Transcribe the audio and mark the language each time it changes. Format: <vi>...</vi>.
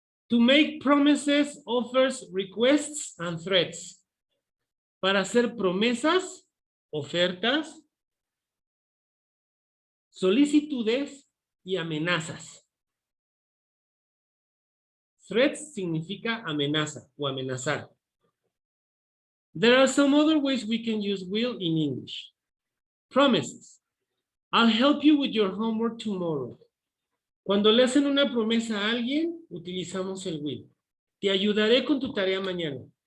<en>To make promises, offers, requests, and threats.</en> <es>Para hacer promesas, ofertas, solicitudes y amenazas. Threats significa amenaza o amenazar.</es> <en>There are some other ways we can use will in English. Promises. I'll help you with your homework tomorrow.</en> <es>Cuando le hacen una promesa a alguien, utilizamos el will. Te ayudaré con tu tarea mañana.</es>